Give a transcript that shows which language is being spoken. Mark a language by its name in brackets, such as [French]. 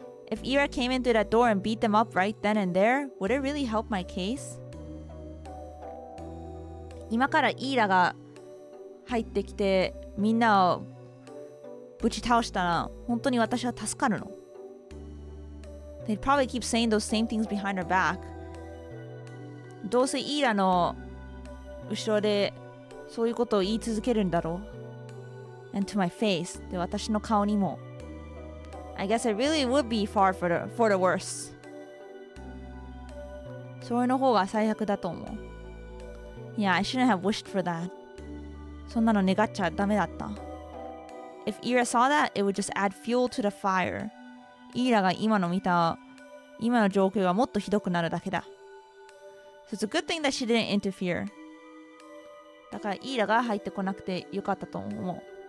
[English] If Ira came into that door and beat them up right then and there, would it really help my case? [Japanese] 今からイーラが入ってきてみんなをぶち倒したら本当に私は助かるの？ [English] They'd probably keep saying those same things behind her back. [Japanese] どうせイーラの後ろでそういうことを言い続けるんだろう。 [English] And to my face. [Japanese] で、私の顔にも。 [English] I guess it really would be far for the worse. [Japanese] それの方が最悪だと思う。 [English] Yeah, I shouldn't have wished for that. [Japanese] そんなの願っちゃダメだった。 [English] If Ira saw that, it would just add fuel to the fire. [Japanese] イーラが今の状況がもっとひどくなるだけだ。 [English] So it's a good thing that she didn't interfere. [Japanese] だからイーラが入ってこなくてよかったと思う。